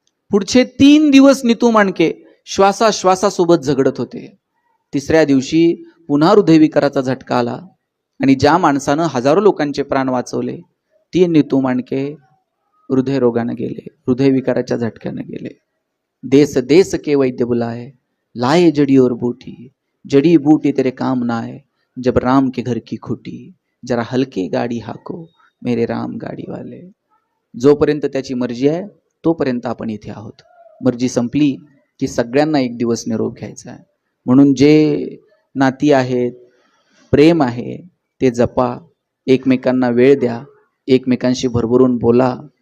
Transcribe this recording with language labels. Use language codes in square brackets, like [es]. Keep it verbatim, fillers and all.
[mr] पुढचे तीन दिवस नितू मांडके श्वासाश्वासासोबत झगडत होते. तिसऱ्या दिवशी पुन्हा हृदयविकाराचा झटका आला आणि ज्या माणसानं हजारो लोकांचे प्राण वाचवले ती नितू मांडके हृदयरोगानं गेले, हृदयविकाराच्या झटक्यानं गेले. [hi] देश देश के वैद्य बुलाए, लाए जडी और बूटी, जडी बूटी तेरे काम ना आए, जब राम के घर की खुटी, जरा हलकी गाडी हाको मेरे राम गाडीवाले. [mr] जोपर्यंत त्याची मर्जी आहे तोपर्यंत आपण इथे आहोत, मर्जी संपली की सगळ्यांना एक दिवस निरोप घ्यायचा आहे. म्हणून जे नाती आहेत, प्रेम आहे, ते जपा, एकमेकांना वेळ द्या, एकमेकांशी भरभरून बोला.